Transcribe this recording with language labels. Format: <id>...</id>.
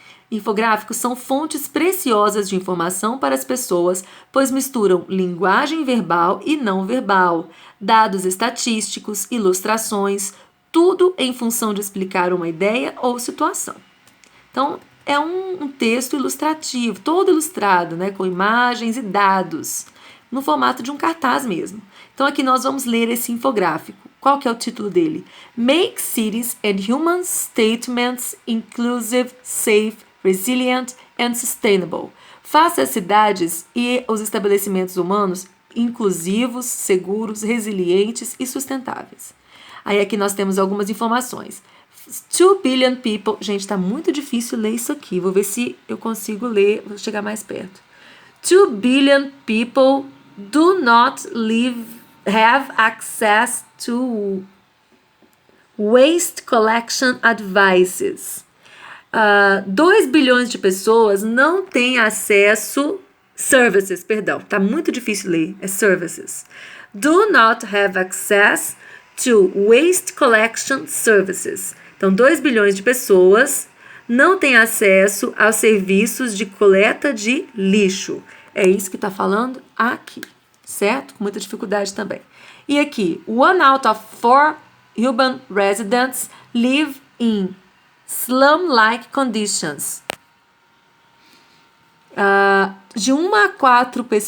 <pt>Infográficos são fontes preciosas de informação para as pessoas, pois misturam linguagem verbal e não verbal, dados estatísticos, ilustrações, tudo em função de explicar uma ideia ou situação. Então, é um texto ilustrativo, todo ilustrado, né, com imagens e dados, no formato de um cartaz mesmo. Então, aqui nós vamos ler esse infográfico. Qual que é o título dele?</pt> <en>Make cities and human statements inclusive, safe, resilient and sustainable.</en> <pt>Faça as cidades e os estabelecimentos humanos inclusivos, seguros, resilientes e sustentáveis. Aí aqui nós temos algumas informações.</pt> <en>2 billion people...</en> <pt>Gente, tá muito difícil ler isso aqui. Vou ver se eu consigo ler. Vou chegar mais perto.</pt> <en>2 billion people do not have access to waste collection advices.</en> <pt>2 bilhões de pessoas não têm acesso... Services, perdão. Tá muito difícil ler. É services.</pt> <en>Do not have access to waste collection services.</en> <pt>Então, 2 bilhões de pessoas não têm acesso aos serviços de coleta de lixo. É isso que está falando aqui, certo? Com muita dificuldade também. E aqui,</pt> <en>1 out of 4 urban residents live in slum-like conditions.</en> <pt>De 1 a 4</pt>